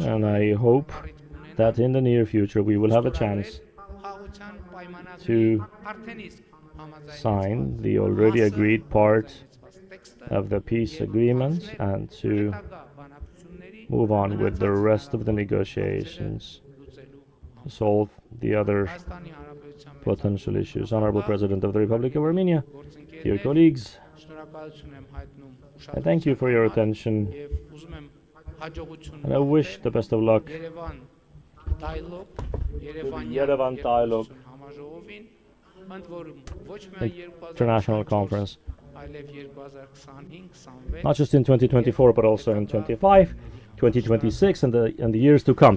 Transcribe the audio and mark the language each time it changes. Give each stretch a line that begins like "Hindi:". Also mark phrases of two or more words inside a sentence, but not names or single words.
English: And I hope that in the near future we will have a chance to sign the already agreed part of the peace agreement and to move on with the rest of the negotiations, solve the other potential issues. Honorable President of the Republic of Armenia, dear colleagues, I thank you for your attention, and I wish the best of luck Yerevan Dialogue
Armenian: համաժողովին, ընդ որում ոչ միայն
English: International Conference, 2025-26 not just in 2024, but also in 25, 2026, and the years to come.